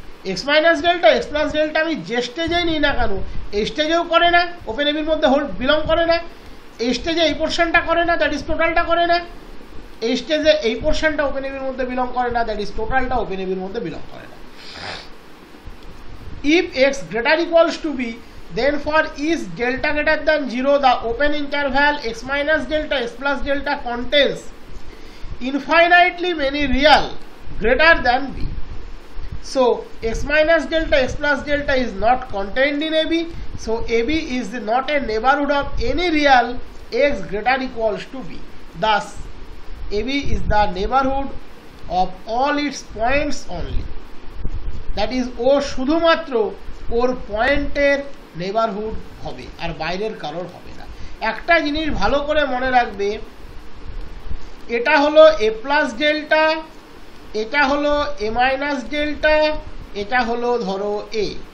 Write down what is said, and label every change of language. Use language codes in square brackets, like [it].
[bn] X minus delta x plus delta আমি যে স্টেজেই নিই না কেন, এই স্টেজেও করে না, ওপেন এবির মধ্যে বিলং করে না। এই স্টেজে এই পোর্শনটা করে না, দ্যাট ইজ টোটালটা করে না। এই স্টেজে এই পোর্শনটা ওপেন এবির মধ্যে বিলং করে না, দ্যাট ইজ টোটালটা ওপেন এবির মধ্যে বিলং করে না। [en] If x greater equals to b, then for each delta greater than 0, the open interval x minus delta x plus delta contains infinitely many real greater than b. So x minus delta x plus delta is not contained in AB. So AB is not a neighborhood of any real x greater equals to b. Thus AB is the neighborhood of all its points only. [bn] That is ও শুধুমাত্র ওর পয়েন্টের neighbourhood হবে, আর বাইরের কারোর হবে না। একটা জিনিস ভালো করে মনে রাখবে, এটা হলো এ প্লাস ডেল্টা, এটা হলো এ মাইনাস ডেল্টা, এটা হলো ধরো এ।